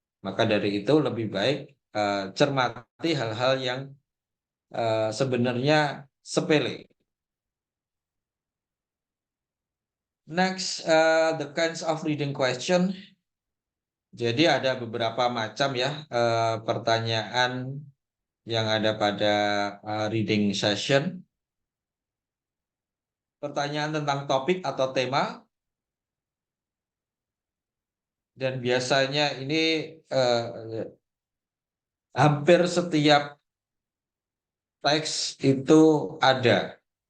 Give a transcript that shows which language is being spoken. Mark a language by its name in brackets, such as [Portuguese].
[Indonesian] Maka dari itu lebih baik cermati hal-hal yang sebenarnya sepele. [English] Next, the kinds of reading question. [Indonesian] Jadi ada beberapa macam ya pertanyaan yang ada pada reading session. Pertanyaan tentang topik atau tema. Dan biasanya ini hampir setiap teks itu ada.